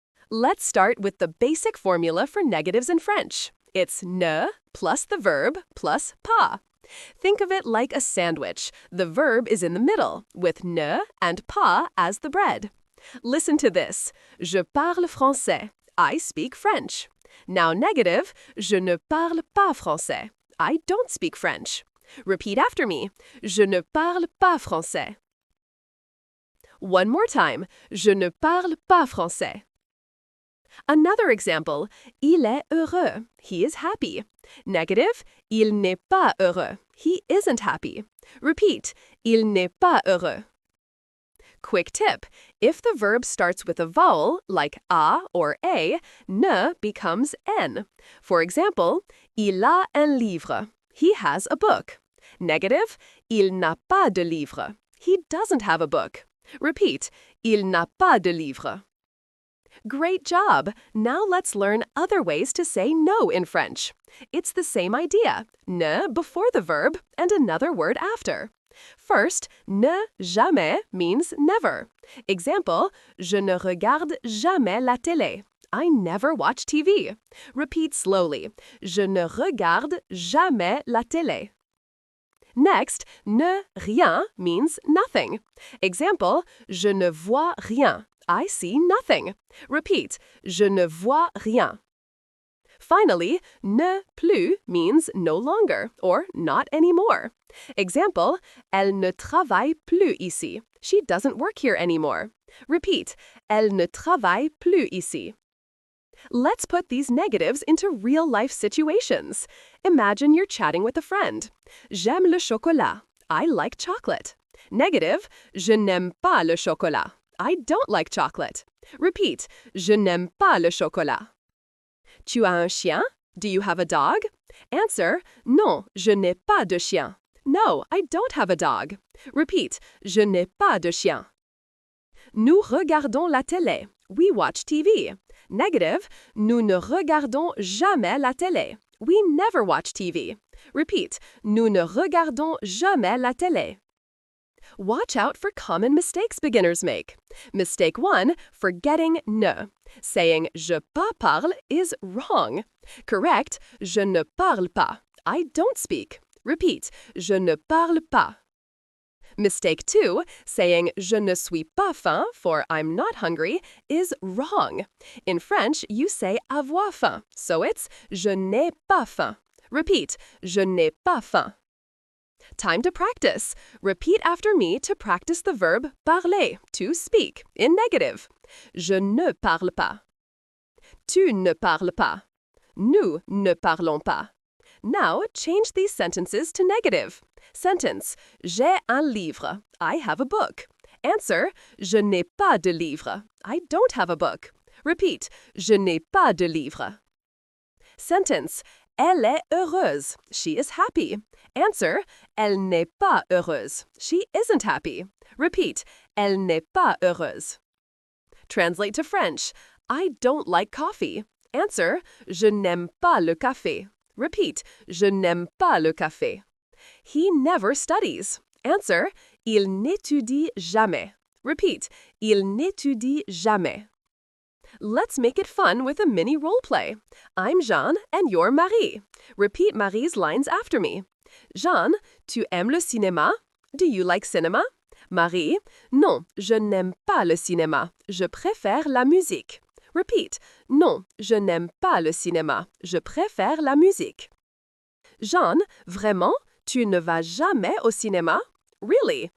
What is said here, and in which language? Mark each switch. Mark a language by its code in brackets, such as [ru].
[en] Let's start with the basic formula for negatives in French. It's ne plus the verb plus pas. Think of it like a sandwich. The verb is in the middle, with ne and pas as the bread. Listen to this. [fr] Je parle français. [en] I speak French. Now negative, [fr] je ne parle pas français. [en] I don't speak French. Repeat after me. [fr] Je ne parle pas français. [en] One more time. [fr] Je ne parle pas français. [en] Another example. [fr] Il est heureux. [en] He is happy. Negative. [fr] Il n'est pas heureux. [en] He isn't happy. Repeat. [fr] Il n'est pas heureux. [en] Quick tip. If the verb starts with a vowel, like a or a, ne becomes n. For example, [fr] il a un livre. [en] He has a book. Negative, [fr] il n'a pas de livre. [en] He doesn't have a book. [fr] Repeat, il n'a pas de livre. [en] Great job! Now let's learn other ways to say no in French. It's the same idea. Ne before the verb and another word after. First, ne jamais means never. [fr] Example, je ne regarde jamais la télé. [en] I never watch TV. Repeat slowly. [fr] Je ne regarde jamais la télé. [en] Next, ne rien means nothing. Example, [fr] je ne vois rien. [en] I see nothing. Repeat. [fr] Je ne vois rien. [en] Finally, ne plus means no longer or not anymore. [fr] Example, elle ne travaille plus ici. [en] She doesn't work here anymore. Repeat. [fr] Elle ne travaille plus ici. [en] Let's put these negatives into real-life situations. Imagine you're chatting with a friend. [fr] J'aime le chocolat. [en] I like chocolate. [fr] Negative, je n'aime pas le chocolat. [en] I don't like chocolate. [fr] Repeat, je n'aime pas le chocolat. Tu as un chien? [en] Do you have a dog? Answer, [fr] non, je n'ai pas de chien. [en] No, I don't have a dog. [fr] Repeat, je n'ai pas de chien. Nous regardons la télé. [en] We watch TV. Negative, [fr] nous ne regardons jamais la télé. [en] We never watch TV. Repeat, [fr] nous ne regardons jamais la télé. [en] Watch out for common mistakes beginners make. Mistake 1, forgetting ne. Saying [fr] je pas parle [en] is wrong. [fr] Correct, je ne parle pas. [en] I don't speak. Repeat, [fr] je ne parle pas. [en] Mistake 2, saying [fr] je ne suis pas faim [en] for I'm not hungry is wrong. In French, you say avoir faim, so it's [fr] je n'ai pas faim. [en] Repeat, [fr] je n'ai pas faim. [en] Time to practice. Repeat after me to practice the verb parler, to speak, in negative. [fr] Je ne parle pas. Tu ne parles pas. Nous ne parlons pas. [en] Now, change these sentences to negative. Sentence, [fr] j'ai un livre. [en] I have a book. Answer, [fr] je n'ai pas de livre. [en] I don't have a book. [fr] Repeat, je n'ai pas de livre. Sentence, elle est heureuse. [en] She is happy. [fr] Answer, elle n'est pas heureuse. [en] She isn't happy. [fr] Repeat, elle n'est pas heureuse. [en] Translate to French, I don't like coffee. [fr] Answer, je n'aime pas le café. Repeat, je n'aime pas le café. [en] He never studies. Answer, [fr] il n'étudie jamais. Repeat, il n'étudie jamais. [en] Let's make it fun with a mini role play. I'm Jeanne and you're Marie. Repeat Marie's lines after me. [fr] Jeanne, tu aimes le cinéma? [en] Do you like cinema? [fr] Marie, non, je n'aime pas le cinéma. Je préfère la musique. Repeat, non, je n'aime pas le cinéma. Je préfère la musique. Jeanne, vraiment? Tu ne vas jamais au cinéma? Really?